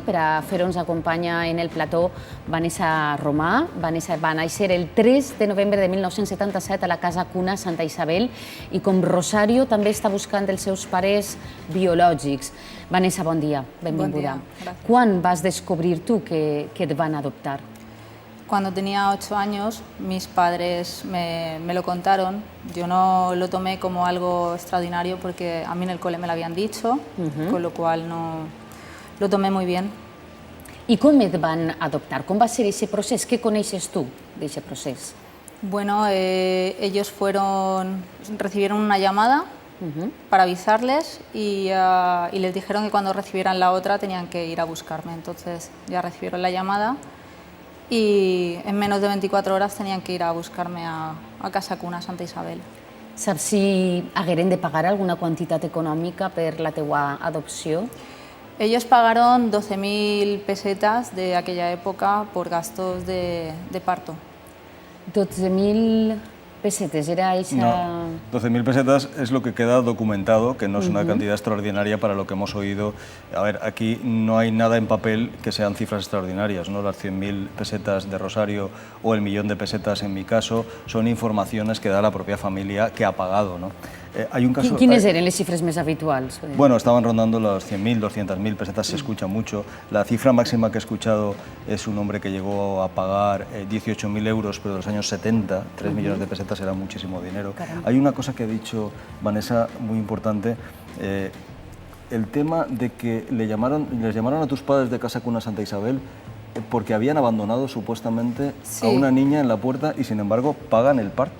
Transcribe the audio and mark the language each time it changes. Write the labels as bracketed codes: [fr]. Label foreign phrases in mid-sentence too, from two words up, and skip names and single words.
[ca] Per a fer-ho ens acompanya en el plató Vanessa Romà. Vanessa va néixer el 3 de novembre de 1977 a la Casa Cuna Santa Isabel i com Rosario també està buscant els seus pares biològics. Vanessa, bon dia, benvinguda. Bon dia, gracias. Quan vas descobrir tu que et van adoptar? [es] Cuando tenía 8 años, mis padres me lo contaron. Yo no lo tomé como algo extraordinario porque a mí en el cole me lo habían dicho, con lo cual no lo tomé muy bien. [ca] I com et van adoptar? Com va ser aquest procés? Què coneixes tu d'aquest procés? [es] Bueno, ellos recibieron una llamada para avisarles y les dijeron que cuando recibieran la otra tenían que ir a buscarme. Entonces ya recibieron la llamada y en menos de 24 horas tenían que ir a buscarme a Casa Cuna Santa Isabel. [ca] Saps si hagueren de pagar alguna quantitat econòmica per la teua adopció? [es] Ellos pagaron 12.000 pesetas de aquella época por gastos de parto. 12.000 pesetes, era esa... No, 12.000 pesetas es lo que queda documentado, que no es una cantidad extraordinaria para lo que hemos oído. A ver, aquí no hay nada en papel que sean cifras extraordinarias, ¿no? Las 100.000 pesetas de Rosario o el 1.000.000 de pesetas en mi caso son informaciones que da la propia familia que ha pagado, ¿no? Hay un caso... [ca] Quines eren les xifres més habituals? [es] Bueno, estaban rondando las 100.000, 200.000 pesetas, se escucha mucho. La cifra máxima que he escuchado es un hombre que llegó a pagar 18.000 euros, pero en los años 70, 3 millones de pesetas era muchísimo dinero. Caramba. Hay una cosa que ha dicho Vanessa muy importante, el tema de que les llamaron a tus padres de Casa Cuna Santa Isabel porque habían abandonado supuestamente a una niña en la puerta y sin embargo pagan el parto.